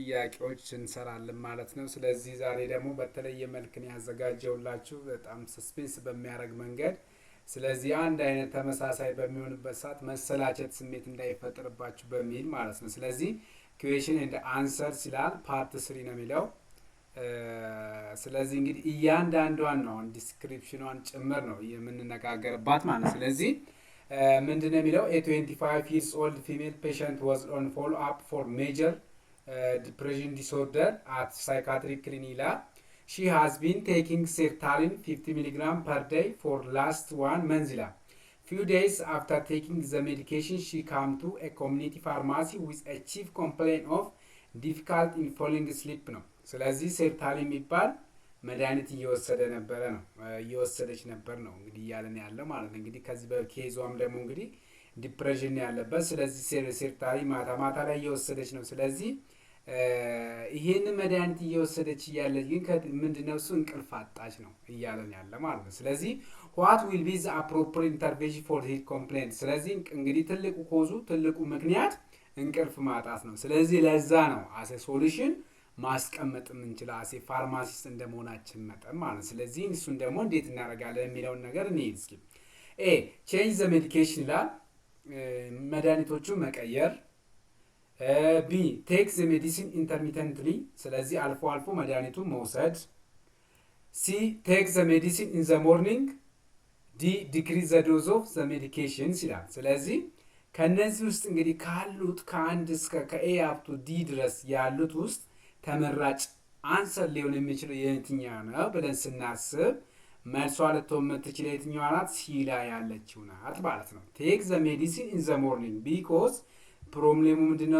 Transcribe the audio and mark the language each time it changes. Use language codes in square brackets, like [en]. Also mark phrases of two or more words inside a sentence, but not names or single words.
[am] ጥያቄዎች እንሰራለን ማለት ነው። ስለዚህ ዛሬ ደግሞ በተለየ መልክ ነው ያዘጋጀውላችሁ በጣም ሰስፔንስ በሚያደርግ መንገድ። ስለዚህ አንድ አይነት ተመሳሳይ በሚሆንበት ሰዓት መሰላቸት ስሜት እንዳይፈጠርባችሁ በሚል ማለት ነው። ስለዚህ [en] question and answers [am] ይላል ፓርት 3 ነው የሚለው። ስለዚህ እንግዲህ እያንዳንዷን ነው ዲስክሪፕሽኗን ጭምር ነው የምንነጋገርባት ማለት ነው። ስለዚህ ምንድነው የሚለው [en] a 25 years old female patient was on follow up for major depression disorder at psychiatric clinic ይላል። She has been taking sertraline 50 mg per day for last 1 month ይላል። Few days after taking the medication she came to a community pharmacy with a chief complaint of difficult in falling asleep ነው። [am] ስለዚህ ሴርታሊን የሚባል መድኃኒት እየወሰደች ነበር ነው እንግዲህ እያለን ያለው ማለት ነው። እንግዲህ ከዚህ በኬዟም ደግሞ እንግዲህ ዲፕሬሽን ያለበት ስለዚህ ሴርታሊን ማታ ላይ እየወሰደች ነው። ስለዚህ ይሄን መድኃኒት እየወሰደች እያለች ግን ምንድነው እሱ እንቅልፍ አጣች ነው እያለን ያለ ማለት ነው። ስለዚህ [en] what will be the appropriate intervention for this complaint [am] ስለዚህ እንግዲህ ትልቁ ምክንያት እንቅልፍ ማጣት ነው። ስለዚህ ለዛ ነው አሴ ሶሉሽን ማስቀመጥ የምንችለው አሴ ፋርማሲስት እንደመሆናችን መጠን ማለት። ስለዚህ እሱን ደግሞ እንዴት እናደርጋለን የሚለውን ነገር እንሂድ እስኪ። [en] change the medication [am] ይላል መድኃኒቶቹን መቀየር። [en] B take the medicine intermittently [am] ስለዚህ አልፎ አልፎ መድኃኒቱን መውሰድ። [en] C take the medicine in the morning. D decrease the dose of the medications [am] ይላል። ስለዚህ ከነዚህ ውስጥ እንግዲህ ካሉት ከአንድ እስከ ከኤ [en] up to D [am] ድረስ ያሉት ውስጥ ተመራጭ አንሰር ሊሆን የሚችለው የትኛው ነው ብለን ስናስብ መልሷ ልትሆን የምትችለው የትኛዋ ናት? ሲ ላይ ያለችው ናት ማለት ነው። [en] Take the medicine in the morning because [am] ፕሮብሌሙ ምንድነው?